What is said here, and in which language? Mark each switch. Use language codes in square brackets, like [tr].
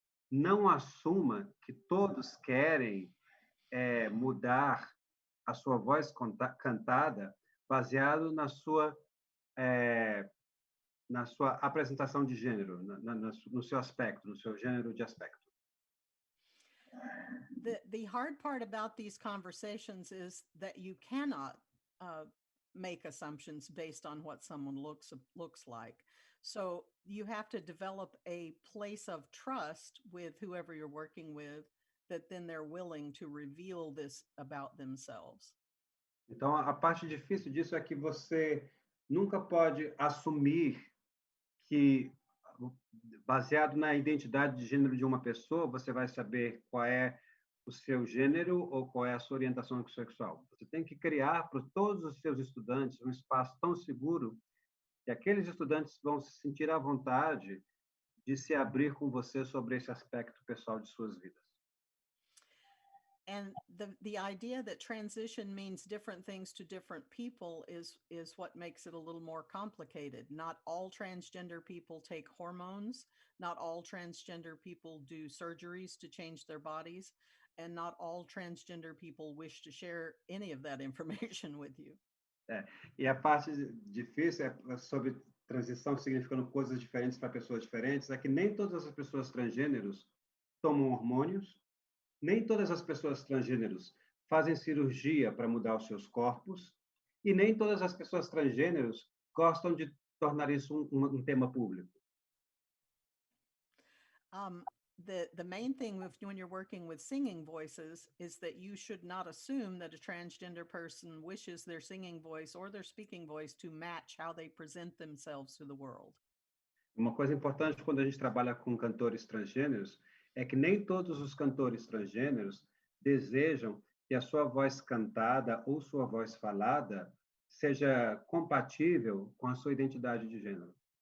[pt] Não assuma que todos querem mudar a sua voz cantada baseado na sua apresentação de gênero, no seu aspecto, no seu gênero de aspecto. [en] The hard part about these conversations is that you cannot make assumptions based on what someone looks like. So you have to develop a place of trust with whoever you're working with, that then they're willing to reveal this about themselves. [pt] Então, a parte difícil disso é que você nunca pode assumir que, baseado na identidade de gênero de uma pessoa, você vai saber qual é o seu gênero ou qual é a sua orientação sexual. Você tem que criar para todos os seus estudantes um espaço tão seguro que aqueles estudantes vão se sentir à vontade de se abrir com você sobre esse aspecto pessoal de suas vidas. [en] And the idea that transition means different things to different people is what makes it a little more complicated. Not all transgender people take hormones. Not all transgender people do surgeries to change their bodies. And not all transgender people wish to share any of that information with you. [pt] E a parte difícil sobre transição significando coisas diferentes para pessoas diferentes é que nem todas as pessoas transgêneros tomam hormônios, nem todas as pessoas transgêneros fazem cirurgia para mudar os seus corpos, e nem todas as pessoas transgêneros gostam de tornar isso um tema público. [en] The main thing when you're working with singing voices is that you should not assume that a transgender person wishes their singing voice or their speaking voice to match how they present themselves to the world. [pt] Uma coisa importante quando a gente trabalha com cantores transgêneros é que nem todos os cantores transgêneros desejam que a sua voz cantada ou sua voz falada seja compatível com a sua identidade de gênero.